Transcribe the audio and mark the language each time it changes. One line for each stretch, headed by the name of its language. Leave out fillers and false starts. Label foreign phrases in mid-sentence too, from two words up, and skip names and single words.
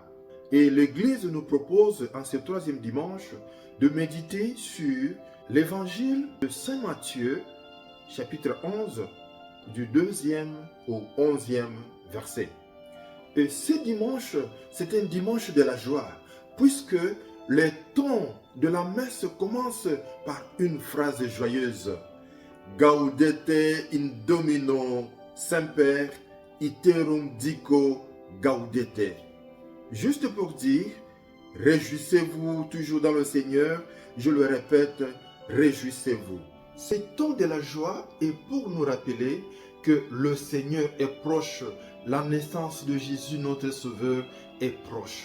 French: Et l'Église nous propose en ce 3e dimanche de méditer sur l'Évangile de Saint Matthieu, chapitre 11, du 2e au 11e verset. Et ce dimanche, c'est un dimanche de la joie, puisque les tons de la messe commencent par une phrase joyeuse.
Latin: Gaudete in Domino semper iterum dico gaudete.
French: Juste pour dire, réjouissez-vous toujours dans le Seigneur, je le répète, réjouissez-vous. Ce temps de la joie est pour nous rappeler que le Seigneur est proche, la naissance de Jésus notre Sauveur est proche.